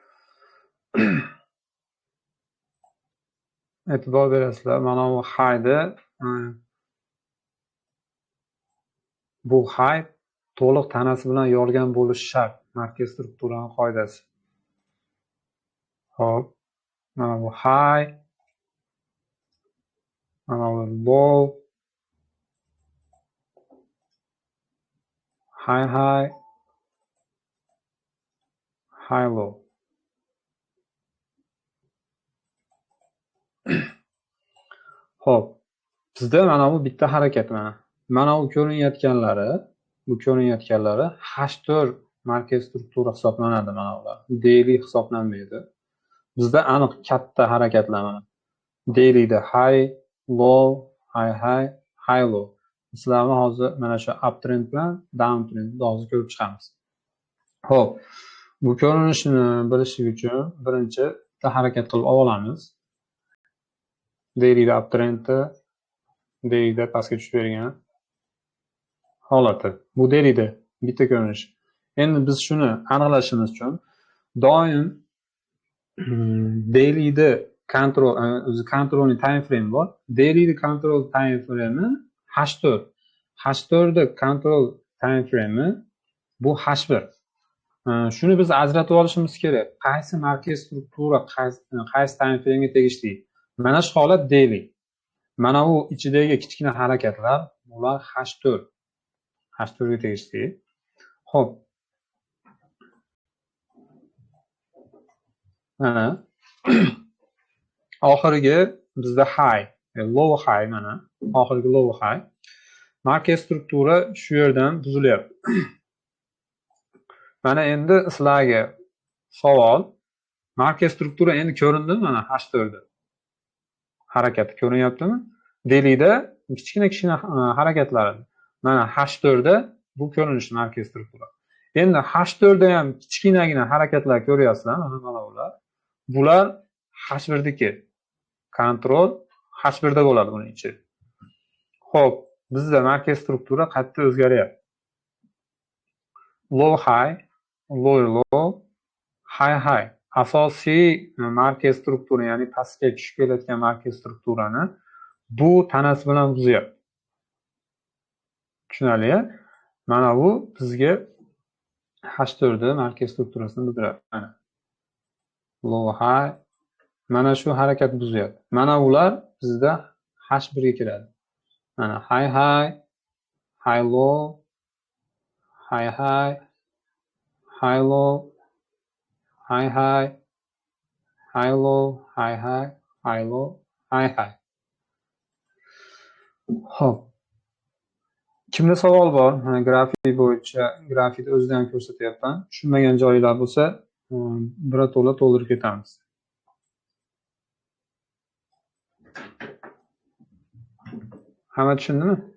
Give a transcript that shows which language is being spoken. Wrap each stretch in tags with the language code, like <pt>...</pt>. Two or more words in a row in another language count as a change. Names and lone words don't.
<uz>E'tibor berasizlar, mana bu high'da bu high to'liq tanasi bilan yorgan bo'lishi shart. Markaz strukturaning qoidasi. Xo'p. Mana bu high, mana bu</uz> <en>low, high, high low.</en> <uz>Xo'p. Bizda mana bu bitta harakat mana. Mana bu ko'rinayotganlari H4 markaz struktura hisoblanadi mana ular. Daily hisoblanmaydi. Bizda aniq katta harakatlar mana. Dailyda</uz> <en>high, low, high low.</en> <uz>Sizlarni hozir mana shu uptrend bilan downtrendni hozir ko'rib chiqamiz. Xo'p. Bu ko'rinishni bilishlik uchun birinchi bitta harakat qilib olamiz. Dailyda uptrendni dailyda pastga tushib bergan holati. Bu dailyda bitta ko'rinish. Endi biz shuni aniqlashimiz uchun doim dailyda controlning</uz> <en>time frame</en> <uz>bor. Dailyda</uz> <en>control time frame</en> <uz>H4. H4da</uz> <en>control time frame</en> <uz>bu H1. Shuni biz ajratib olishimiz kerak. Qaysi markaz struktura qaysi</uz> <en>time frame</en> <uz>ga tegishli? Mana shu holat daily. Mana bu ichidagi kichkina harakatlar bular H4. H4 ga tegishli. Xo'p. Mana oxirgi bizda</uz> <en>high, low high</en> <uz>mana. Oxirgi</uz> <en>low high.</en> <uz>Markaz struktura shu yerdan buzilyapti. Mana endi sizlarga savol. Markaz struktura endi ko'rindimi mana H4 da? Harakati ko'rinyaptimi? Dailyda kichkina harakatlar. Mana H4 da bu ko'rinish markaz struktura. Endi H4 da ham kichkinagina harakatlar ko'ryapsizlar, mana bular. Bular H1dagi kontrol H1 da bo'ladi buning ichi. Xo'p, bizda markaz struktura qayerda o'zgaryapti?</uz> <en>Low high, low, high.</en> <uz>Asosiy markaz struktura, ya'ni pastga tushib kelayotgan markaz strukturani bu tanasi bilan buzyapti. Tushunarli-a? Mana bu bizga H4 da markaz strukturasini bildiradi. Mana</uz> <en>low high,</en> <uz>mana shu harakat buzyapti. Mana ular bizda H1 ga kiradi.</uz> <en>Mana high low, high low, high low, high low, high.</en> <uz>Xo'p. Kimda savol bor? Grafik bo'yicha grafikni o'zidan ko'rsatyapman. Tushunmagan joylar bo'lsa, birato'la to'ldirib ketamiz. Hamma tushundimi?</uz>